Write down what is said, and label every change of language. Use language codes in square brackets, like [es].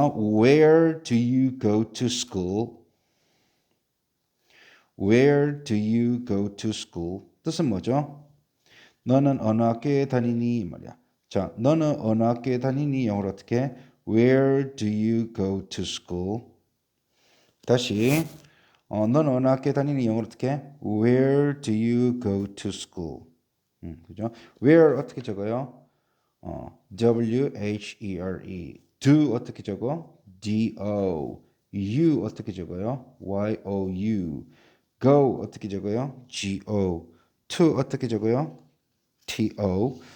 [en] Where do you go to school? Where do you go to school? [ko] 뜻은 뭐죠? 너는 어느 학교에 다니니? 말이야. 자, 너는 어느 학교에 다니니? 영어로 어떻게? [en] Where do you go to school? [ko] 다시 너는 어느 학교에 다니니? 영어로 어떻게? [en] Where do you go to school? [ko] 그죠? Where 어떻게 적어요? [en] W-H-E-R-E. Do [ko] 어떻게 적어? [en] D-O. You [ko] 어떻게 적어요? [en] Y-O-U. Go [ko] 어떻게 적어요? [en] G-O. To 어떻게 적어요? T-O.